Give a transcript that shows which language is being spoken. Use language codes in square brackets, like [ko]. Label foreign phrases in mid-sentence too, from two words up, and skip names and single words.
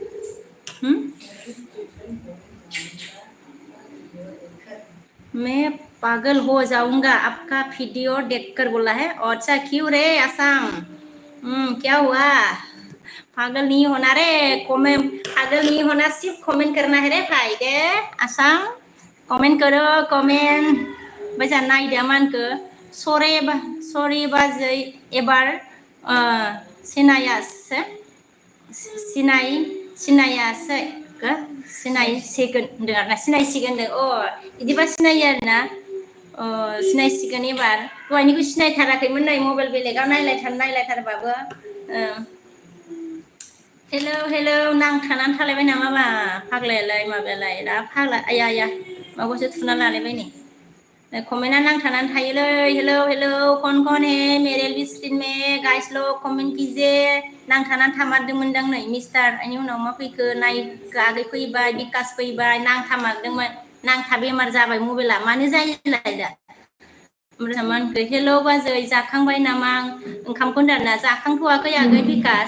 [hi] मैं पागल हो जाऊंगा आपका वीडियो देखकर बोला है. और अच्छा क्यों रे आसाम? क्या हुआ? पागल नहीं होना रे. पागल नहीं होना, सिर्फ कमेंट करना है रे भाई दे. आसाम कमेंट करो कमेंट. [brx] बाजा नायदो मानखो सरे बाजै एबार सिनायासै सिनायसिगोन होनदों आरोना. सिनायसिगोन होनदों. बिदिबा सिनायो आरोना. सिनायसिगोन एबार. दहायनिखौ सिनायथाराखैमोन नै मबाइल बेलेगाव नायलायथारबाबो. हेलौ नांथानानै थालायबाय नामा बा फाग्लायालाय माबायालाय दा फाग्ला आया माबासो थुना लालायबाय नै. कमेन्टआ नांथानानै थायोलै. [hi] हेलौ कौन है मेरे लिस्टिन में गाइस लोग कमेन्ट कीजिए. [brx] नांथानानै थामारदोंमोनदां नै मिस्टार. बेनि उनाव मा फैखो आगै फैबाय बिकास फैबाय. नांथामारदोंमोन. नांथा बेमार जाबाय मबाइला. मानो जायोलाय दा? ओमफ्राय मा होनखो हेलौ बाजै जाखांबाय नामा? ओंखामखौ होनदाना जाखांथ'वाखै आगै बिकास.